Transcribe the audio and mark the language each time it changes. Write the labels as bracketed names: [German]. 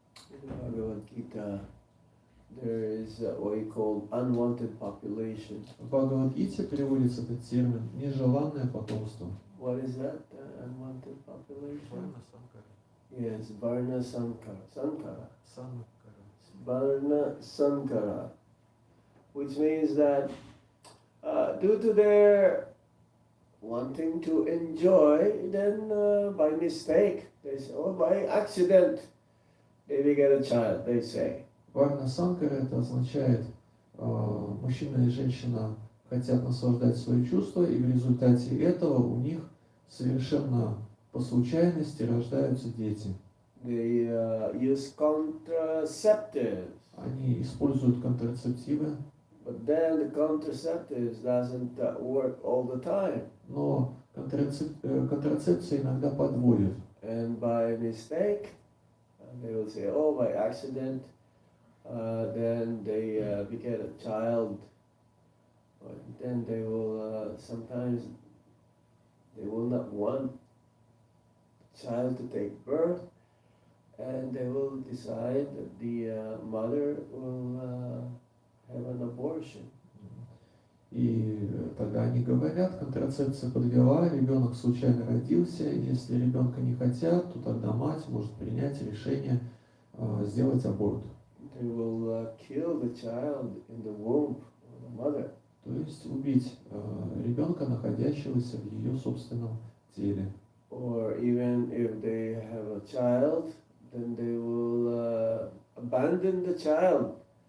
[English] In Bhagavad Gita, there is what we call unwanted population. [Russian] В Бхагавад-гите приводится этот термин «нежеланное потомство». [English] What is that? Unwanted population? Varna Sankara. Yes, Varna Sankara. Sankara. Sankara. Varna Sankara. Which means that due to their wanting to enjoy, then by mistake, they say, or by accident, they will get a child, they say. [Russian] Варна Санкара это означает, мужчина и женщина хотят наслаждать свои чувства, и в результате этого у них совершенно по случайности рождаются дети. [English] They use contraceptives, [Russian] Они используют контрацептивы, [English] but then the contraceptives doesn't work all the time. [Russian] но контрацепция иногда подводит. [English] And by mistake, they will say, oh, by accident, then they beget a child. But then they will sometimes they will not want the child to take birth, and they will decide that the mother will have an abortion. [Russian] И тогда они говорят, контрацепция подвела, ребенок случайно родился, и если ребенка не хотят, то тогда мать может принять решение сделать аборт. [English] They will kill the child in the womb of the mother. [Russian] То есть убить ребенка, находящегося в ее собственном теле. [English] Or even if they have a child, then they will abandon the child.